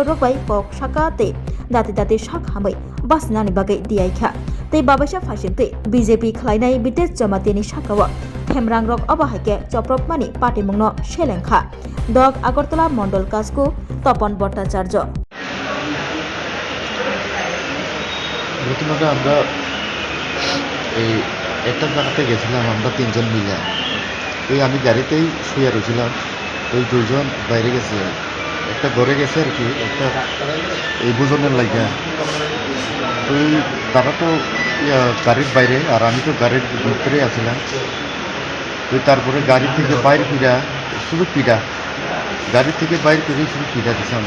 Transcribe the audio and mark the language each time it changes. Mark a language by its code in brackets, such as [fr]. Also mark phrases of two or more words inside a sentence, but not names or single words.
[trp] Rokbai kok sakate dati dati sakhamai basnani bagai diaikha tei babasa phasingte BJP khlainai Bitesh Jamatia ni sakawa Themrangrok obahaike choprop mani patimungno selengkha dok Agartala Mondol Kasku Topon Bhattacharya [bn] প্রথমত আমরা এই একটা জায়গাতে গেছিলাম আমরা তিনজন মিলে আমি গাড়িতেই শুয়ে রয়েছিলাম ওই দুইজন বাইরে গেছে একটা ঘরে গেছে আর কি একটা এই বুঝনের লাগা ওই তারা তো গাড়ির বাইরে আর আমি তো গাড়ির ভিতরে আছিলাম ওই তারপরে গাড়ি থেকে বাইরে ফিরা শুধু পিড়া গাড়ি থেকে বাইরে ফিরে শুধু পিড়া দিছে আমার।